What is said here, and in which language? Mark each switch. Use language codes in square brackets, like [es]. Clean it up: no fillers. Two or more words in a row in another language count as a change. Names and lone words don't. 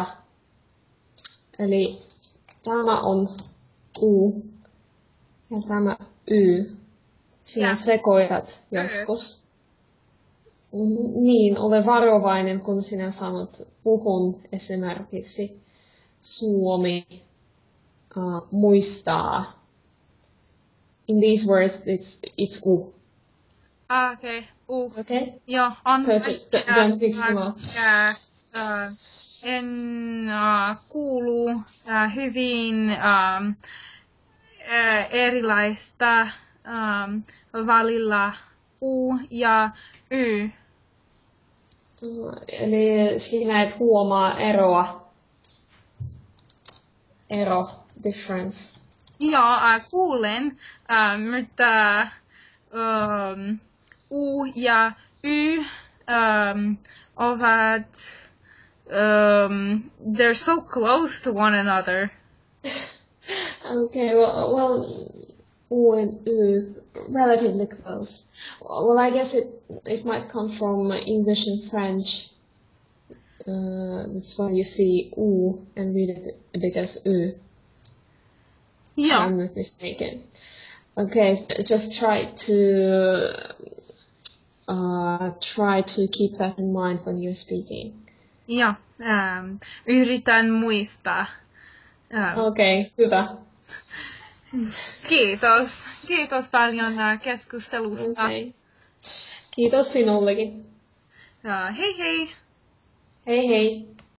[fi] Eli tämä on U ja tämä Y. Sinä sekoitat joskus. Niin, ole varovainen, kun sinä sanot puhun esimerkiksi Suomi muistaa. [en] In these words, it's U. [fi] Okei. [en] Okay? [fi] Joo, on [en] don't mix them up. [fi] En kuulu hyvin erilaista välillä U ja Y. Eli sinä et huomaa difference. Joo, kuulen, mutta U ja Y ovat [en] they're so close to one another. Okay, well, U and Y relatively close. Well, I guess it might come from English and French. That's why you see U and read it as Y. Yeah. I'm not mistaken. Okay, just try to keep that in mind when you're speaking. [fi] Joo, yritän muistaa. Okei, hyvä. Kiitos paljon keskustelusta. Okay. Kiitos sinullekin. Hei hei! Hei hei!